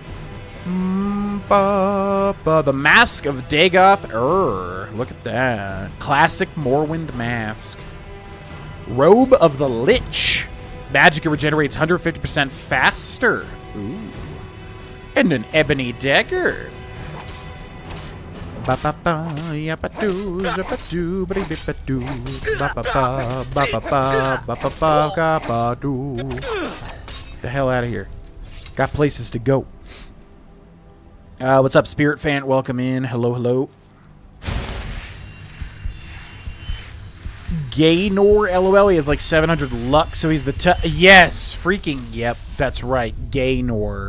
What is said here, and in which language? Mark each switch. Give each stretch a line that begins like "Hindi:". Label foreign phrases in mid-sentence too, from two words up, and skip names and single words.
English: The Mask of Dagoth Ur. Look at that. Classic Morrowind mask. Robe of the Lich. Magic regenerates 150% faster. Ooh. And an ebony dagger. Ba ba ba ya ba do za ba do ba di ba do ba ba ba ba ba ba ba ba ba ga ba do. The hell out of here. Got places to go. What's up, Spirit Fan? Welcome in. Hello, hello. Gaynor, LOL. He has like 700 luck, so he's the yes, freaking yep, that's right, Gaynor.